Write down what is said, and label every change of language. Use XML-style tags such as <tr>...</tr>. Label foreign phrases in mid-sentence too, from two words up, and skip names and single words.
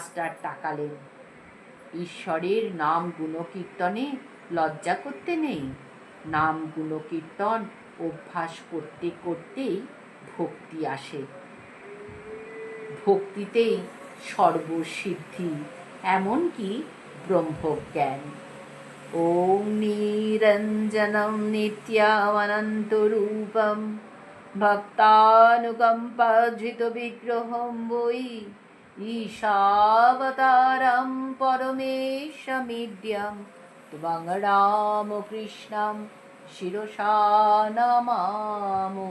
<bn>মাস্টার তাকালেন, ঈশ্বরের নাম গুণকীর্তনে লজ্জা করতে নেই। নাম গুণকীর্তন অভ্যাস করতে করতেই ভক্তি আসে। ভক্তিতেই সর্বসিদ্ধি, এমনকি ব্রহ্মজ্ঞান।</bn> <sa>ওম নিরঞ্জনম নিত্যানন্তরূপম ভক্তানুকম্পাধৃতবিগ্রহম বৈ ঈশাবতারম পরমেশমিড্যম ত্বং রামকৃষ্ণম শিরসা নমামো।</sa>